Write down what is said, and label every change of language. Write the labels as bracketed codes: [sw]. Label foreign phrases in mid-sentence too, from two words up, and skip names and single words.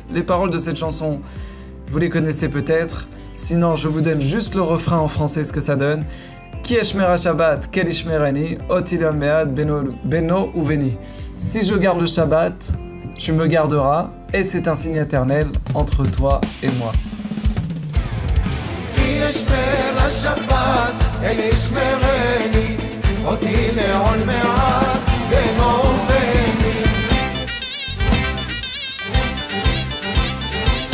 [fr] Les paroles de cette chanson, vous les connaissez peut-être. Sinon, je vous donne juste le refrain en français, ce que ça donne. [he] כי אשמרה שבת אל ישמרני אות היא לעולמי עד בינו וביני. [fr] Si je garde le Shabbat, tu me garderas, et c'est un signe éternel entre toi et moi. [he] ישמר השבת, אל ישמרני, אותי לעול מעט בינו וביני.